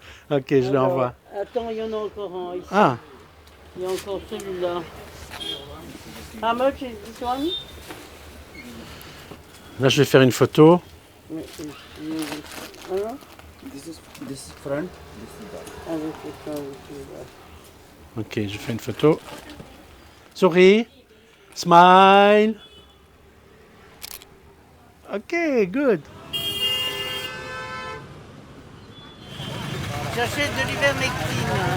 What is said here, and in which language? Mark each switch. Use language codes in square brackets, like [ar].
[fr] Ok, je l'envoie. Attends, il y en a encore un ici. Ah, Il y a encore celui-là. [en] How much is this one? [fr] là, je vais faire une photo. Mais, hein? [en] This is front, this is back. [fr] Ah, oui, c'est ça, oui, c'est ça. Ok, je fais une photo. Souris. Smile. [en] Ok, good. [fr] J'achète de l'ivermectine.